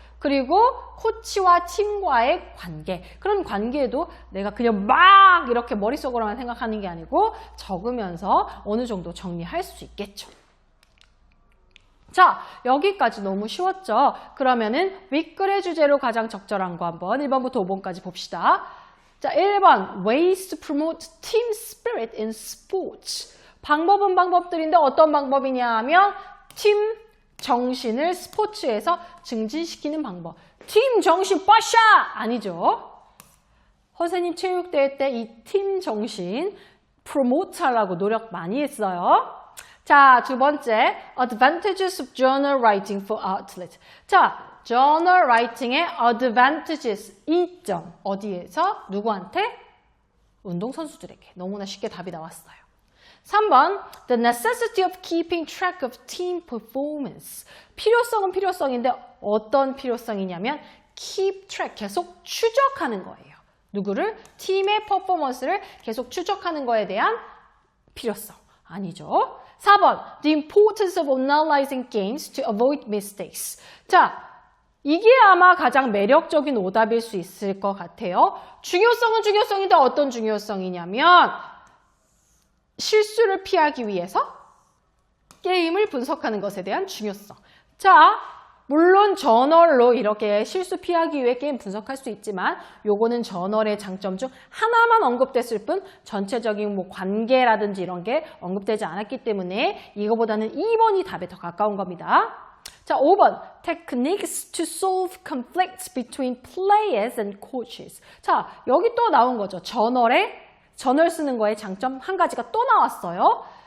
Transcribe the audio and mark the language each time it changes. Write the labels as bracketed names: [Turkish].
[Korean] 그리고 코치와 팀과의 관계. 그런 관계에도 내가 그냥 막 이렇게 머릿속으로만 생각하는 게 아니고 적으면서 어느 정도 정리할 수 있겠죠. 자, 여기까지 너무 쉬웠죠? 그러면은 윗글의 주제로 가장 적절한 거 한번 1번부터 5번까지 봅시다. 자, 1번 [English] Ways to promote team spirit in sports. [Korean] 방법은 방법들인데 어떤 방법이냐 하면 팀 정신을 스포츠에서 증진시키는 방법. 팀 정신 빠샤! 아니죠. 선생님 체육대회 때 이 팀 정신 프로모트 하려고 노력 많이 했어요. 자, 두 번째, [English] Advantages of Journal Writing for Athletes. [Korean] 자, Journal Writing의 Advantages, 이점. 어디에서? 누구한테? 운동선수들에게. 너무나 쉽게 답이 나왔어요. 3번, [English] The necessity of keeping track of team performance. [Korean] 필요성은 필요성인데 어떤 필요성이냐면 keep track, 계속 추적하는 거예요. 누구를? 팀의 퍼포먼스를 계속 추적하는 거에 대한 필요성. 아니죠. 4번, [English] The importance of analyzing games to avoid mistakes. [Korean] 자, 이게 아마 가장 매력적인 오답일 수 있을 것 같아요. 중요성은 중요성인데 어떤 중요성이냐면 실수를 피하기 위해서 게임을 분석하는 것에 대한 중요성. 자, 물론 저널로 이렇게 실수 피하기 위해 게임 분석할 수 있지만 요거는 저널의 장점 중 하나만 언급됐을 뿐 전체적인 뭐 관계라든지 이런 게 언급되지 않았기 때문에 이거보다는 2번이 답에 더 가까운 겁니다. 자, 5번. [English] Techniques to solve conflicts between players and coaches. [Korean] 자, 여기 또 나온 거죠. 저널 쓰는 거에 장점 한 가지가 또 나왔어요.